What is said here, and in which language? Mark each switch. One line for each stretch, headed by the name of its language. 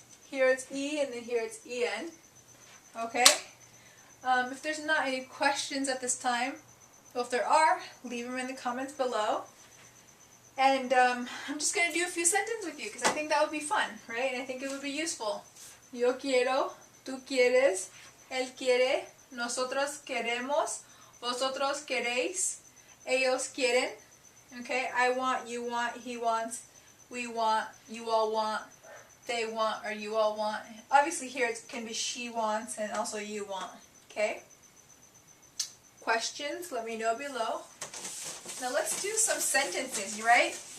English: Here it's e, and then here it's en. Okay? If there's not any questions at this time, well, if there are, leave them in the comments below. And I'm just going to do a few sentences with you, because I think that would be fun, right? And I think it would be useful.
Spanish: Yo quiero, tú quieres, él quiere, nosotros queremos, vosotros queréis, ellos quieren.
English: Okay, I want, you want, he wants, we want, you all want, they want, or you all want. Obviously here it can be she wants and also you want. Okay? Questions, let me know below. Now let's do some sentences, right?